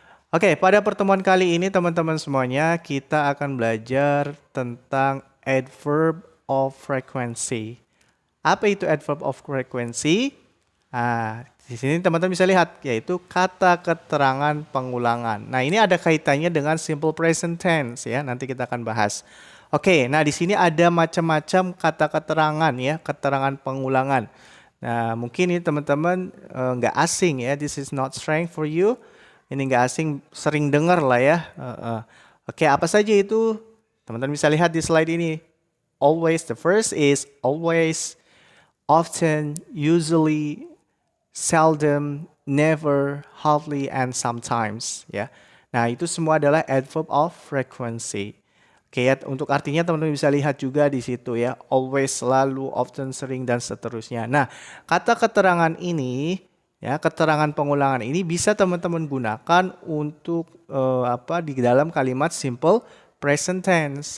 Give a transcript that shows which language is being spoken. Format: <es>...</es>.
<id>Oke, pada pertemuan kali ini teman-teman semuanya kita akan belajar tentang adverb of frequency. Apa itu adverb of frequency? Di sini teman-teman bisa lihat yaitu kata keterangan pengulangan. Nah, ini ada kaitannya dengan simple present tense ya. Nanti kita akan bahas. Oke, nah di sini ada macam-macam kata keterangan ya, keterangan pengulangan. Nah, mungkin ini teman-teman nggak asing ya.</id> <en>This is not strange for you.</en> <id>Ini nggak asing, sering dengar lah ya. Oke, apa saja itu? Teman-teman bisa lihat di slide ini.</id> <en>Always, the first is always, often, usually, seldom, never, hardly, and sometimes.</en> <id>Ya. Nah, itu semua adalah adverb of frequency. Oke ya, untuk artinya teman-teman bisa lihat juga di situ ya. Always, selalu, often, sering, dan seterusnya. Nah, kata keterangan ini, ya keterangan pengulangan ini bisa teman-teman gunakan untuk di dalam kalimat simple present tense.</id>